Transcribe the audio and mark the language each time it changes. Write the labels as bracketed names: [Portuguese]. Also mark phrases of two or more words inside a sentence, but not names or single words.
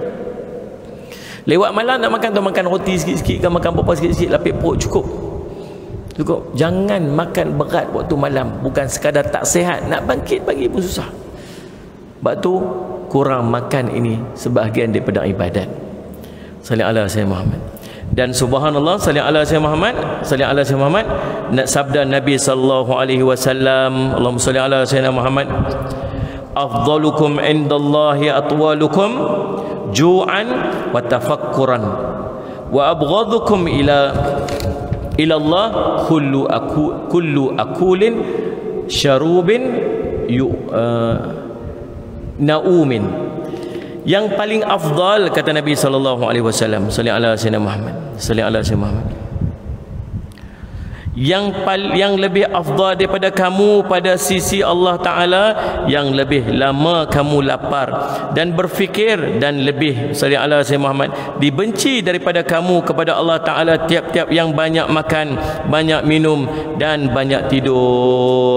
[Malay] Lewat malam nak makan, tuan makan roti sikit-sikit, kan makan apa sikit-sikit, lapik perut cukup. Cukup. Jangan makan berat waktu malam. Bukan sekadar tak sihat, nak bangkit pagi pun susah. Sebab tu kurang makan ini sebahagian daripada ibadat. [Arabic] صل على سيدنا محمد. [Malay] Dan subhanallah, [Arabic] صل على سيدنا محمد، صل على سيدنا محمد, [Malay] sabda Nabi [Arabic] صلى الله عليه وسلم، اللهم صل على سيدنا محمد، أفضلكم عند الله أطولكم جوعا وتفكرا وأبغضكم إلى الله كل أكول شروب نؤوم. [Malay] Yang paling afdal, kata Nabi [Arabic] صلى الله عليه وسلم, صل على سيدنا محمد، صل على سيدنا محمد, [Malay] yang lebih afdal daripada kamu pada sisi Allah Ta'ala, yang lebih lama kamu lapar dan berfikir, dan lebih, [Arabic] صل على سيدنا محمد, [Malay] dibenci daripada kamu kepada Allah Ta'ala tiap-tiap yang banyak makan, banyak minum dan banyak tidur.